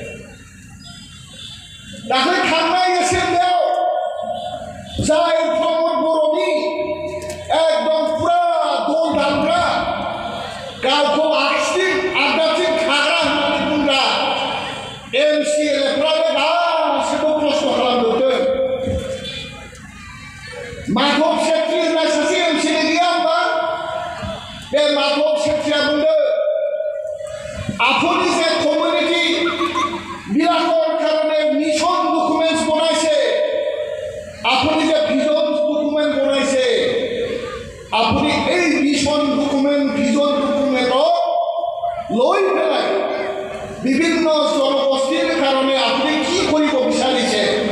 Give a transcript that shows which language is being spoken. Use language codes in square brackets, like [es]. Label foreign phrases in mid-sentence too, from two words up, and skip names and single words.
[brx] दाख्लै थांनाय एसेम्बलियाव जाय प्रमद बर'नि एकदम पुरा दल दामग्रा गावखौ आगसिथिं आगदाथिं खाग्रा होननानै बुंग्रा एमसिएलएफ्रानो गासैबो प्रश्न खालामजोबदों माधव सेट्रि होननाय सासे एमसिएलए गैया होमबा बे माधव सेट्रिया बुंदों [as] আপুনি যে কমিউনিটি বিলাকৰ কাৰণে [en] mission documents [as] বনাইছে আপুনি যে [en] vision document [as] বনাইছে আপুনি এই [en] mission document vision documentক [as] লৈ পেলাই বিভিন্ন জনগোষ্ঠীৰ কাৰণে আপুনি কি কৰিব বিচাৰিছে